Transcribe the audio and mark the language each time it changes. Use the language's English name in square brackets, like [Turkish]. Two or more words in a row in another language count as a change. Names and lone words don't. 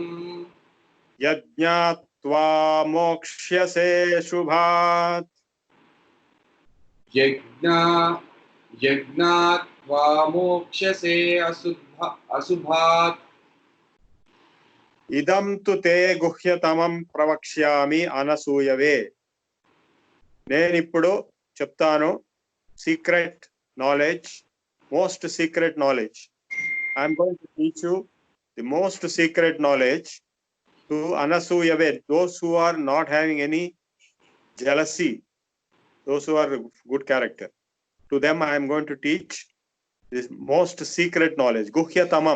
[Sanskrit] यज्ञात्वा मोक्ष्यसे शुभात् यज्ञात्वा मोक्ष्यसे अशुभात् इदं तु ते गुह्यतमं प्रवक्ष्यामि [Telugu] అనసూయవే నేను ఇప్పుడు చెప్తాను [English] secret knowledge most secret knowledge I am going to teach you the most secret knowledge to అనసూయవే those who are not having any jealousy, those who are good character, to them I am going to teach this most secret knowledge. Guhyatamam.